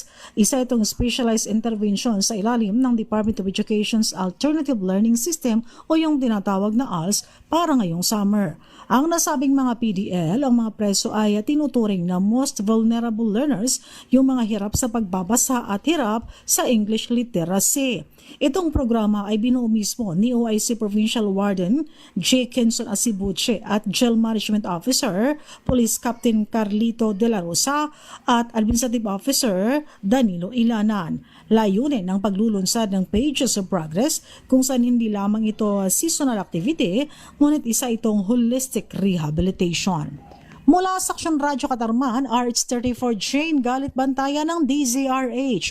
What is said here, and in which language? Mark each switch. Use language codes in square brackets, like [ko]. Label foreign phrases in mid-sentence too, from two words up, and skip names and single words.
[tl] Isa itong [en] specialized intervention [tl] sa ilalim ng Department of Education's Alternative Learning System o yung tinatawag na ALS para ngayong summer. Ang nasabing mga PDL, ang mga preso ay tinuturing na [en] most vulnerable learners, [tl] yung mga hirap sa pagbabasa at hirap sa [en] English literacy. [tl] Itong programa ay binuo mismo ni OIC Provincial Warden J. Kenson Asibuche at Jail Management Officer Police Captain Carlito De La Rosa at Administrative Officer Danilo Ilanan. Layunin ng paglulunsad ng Pages of Progress kung saan hindi lamang ito [en] seasonal activity, [tl] ngunit isa itong [en] holistic rehabilitation. [tl] Mula sa Aksyon Radyo Katarman, RH34 Jane Galit Bantayan ng DZRH.